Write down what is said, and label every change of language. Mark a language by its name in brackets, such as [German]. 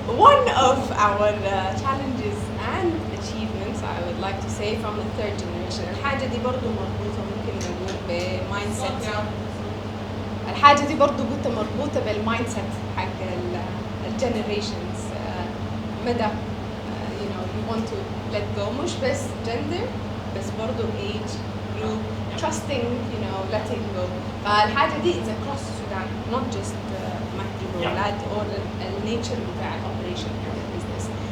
[English] One of our challenges and achievements I would like to say from the 3rd generation. [Arabic] الحاجة دي برضو مربوطة ممكن نقول بمايند سيت. الحاجة دي برضو قلت مربوطة بالمايند سيت حق الجنريشنز. [English] مدى you want to let go [Arabic] مش بس [English] gender [Arabic] بس برضو [English] age group trusting letting go. [Arabic] فالحاجة دي [English] is across Sudan not just [Arabic] مهدي بولاد or النيتشر بتاع الاوبريشن بتاع البزنس.